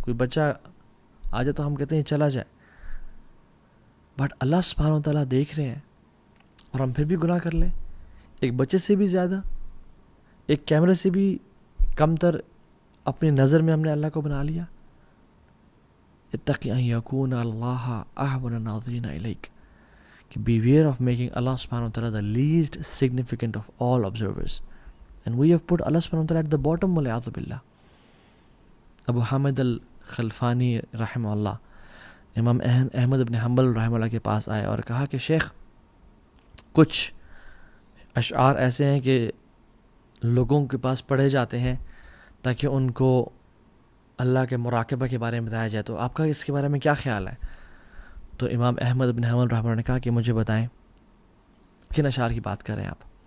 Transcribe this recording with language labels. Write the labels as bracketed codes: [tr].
[ur] کوئی بچہ آ جائے تو ہم کہتے ہیں چلا جائے، بٹ اللہ سبحانہ و تعالیٰ دیکھ رہے ہیں اور ہم پھر بھی گناہ کر لیں. ایک بچے سے بھی زیادہ، ایک کیمرے سے بھی کمتر اپنی نظر میں ہم نے اللہ کو بنا لیا. [ar] اتقی ان یکون اللہ اہون الناظرین الیک، [en] کہ beware of making Allah subhanahu wa ta'ala the least significant of all observers. And we have put Allah subhanahu wa ta'ala at the bottom, [ar] وَلِعَاذُ بِاللَّهِ. [ur] ابو حامد الخلفانی رحمہ اللہ امام احمد ابن حنبل رحمہ اللہ کے پاس آئے اور کہا کہ شیخ کچھ اشعار ایسے ہیں کہ لوگوں کے پاس پڑھے جاتے ہیں تاکہ ان کو اللہ کے مراقبہ کے بارے میں بتایا جائے، تو آپ کا اس کے بارے میں کیا خیال ہے؟ تو امام احمد بن حنبل رحمہ اللہ نے کہا کہ مجھے بتائیں کن اشعار کی بات کر رہے ہیں آپ.